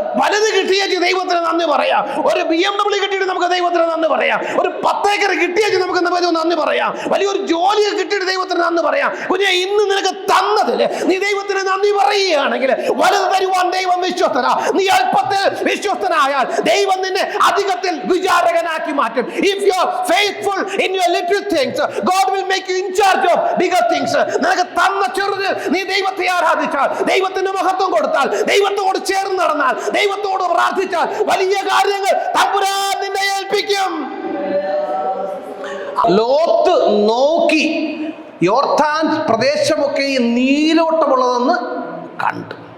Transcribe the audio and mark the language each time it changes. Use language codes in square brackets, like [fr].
[ml] വലുത് കിട്ടിയേച്ച് ദൈവത്തിന് നന്ദി പറയാം. ഒരു BMW കിട്ടിയിട്ട് നമുക്ക് ദൈവത്തിന് നന്ദി പറയാം. ഒരു 10 ഏക്കർ കിട്ടിയേച്ച് നമുക്ക് നന്ദി പറയാം. വലിയൊരു ജോലി കിട്ടിയിട്ട് ദൈവത്തിന് നന്ദി പറയാം. കുഞ്ഞെ ഇന്ന് നിനക്ക് തന്നതില് നീ ദൈവത്തിന് നന്ദി പറയുകയാണെങ്കിൽ വലുത് തരുവാൻ ദൈവം വിശ്വസ്തനാ. നീ അല്പത്തിൽ വിശ്വസ്തനായാൽ ദൈവം നിന്നെ അധികത്തിൽ വിചാരകനാക്കി മാറ്റും. [en] If you are faithful in your little things, God will make you in charge of bigger things. [ml] നിനക്ക് തന്ന ചെറുതിൽ നീ ദൈവത്തെ ആരാധിച്ചാൽ, ദൈവത്തിന് മഹത്വം കൊടുത്താൽ, ദൈവത്തോട് ചേർന്ന് നടന്നാൽ, ദൈവത്തോട് പ്രാർത്ഥിച്ചാൽ വലിയ കാര്യങ്ങൾ തമ്പുരാൻ നിന്നെ ഏൽപ്പിക്കും. ലോത്ത് നോക്കി യോർദാൻ പ്രദേശമൊക്കെ നീരോട്ടമുള്ളതെന്ന് കണ്ടു.